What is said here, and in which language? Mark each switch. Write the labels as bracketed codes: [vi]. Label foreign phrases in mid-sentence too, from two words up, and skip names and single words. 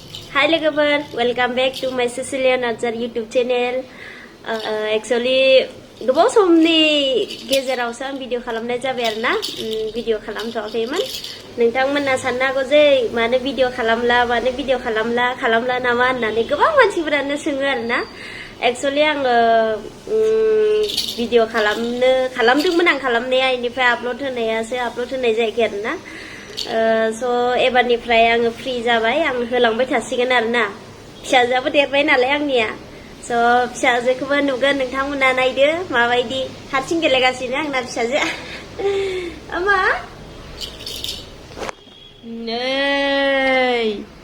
[en] Hi logofer, welcome back to my Sisilia Narzary YouTube channel. Actually, [brx] गोबाव समनि गेजेरावसो आं भिडिअ खालामनाय जाबाय आरोना भिडिअ खालामथ'वाखैमोन नोंथांमोना साननो हागौ जे मानो भिडिअ खालामला नामा होननानै गोबां मानसिफोरानो सोङो आरोना एक्चुअली आङो भिडिअ खालामदोंमोन आं खालामनाया इनिफ्राय आपल'ड होनाय जायाखै आरोना स' एबारनिफ्राय आङो फ्रि जाबाय आं होलांबाय थासिगोन आरोना फिसाजोआबो देरबाय नालाय आंनिया स' फिसाजोखौबो नुगोन नोंथांमोना नायदो माबायदि हारसिं गेलेगासिनो आंना फिसाजोआ अमा नै